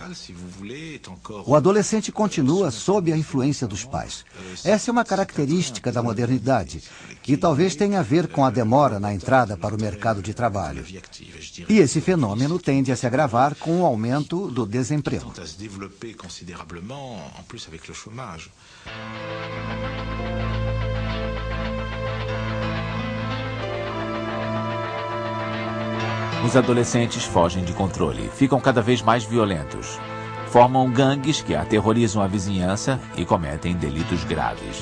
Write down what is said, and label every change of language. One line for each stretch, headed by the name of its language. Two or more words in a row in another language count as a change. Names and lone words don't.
Portuguese: O adolescente continua sob a influência dos pais. Essa é uma característica da modernidade, que talvez tenha a ver com a demora na entrada para o mercado de trabalho. E esse fenômeno tende a se agravar com o aumento do desemprego.
French: Se développer considérablement, en plus avec le chômage.
Portuguese: Os adolescentes fogem de controle, ficam cada vez mais violentos. Formam gangues que aterrorizam a vizinhança e cometem delitos graves.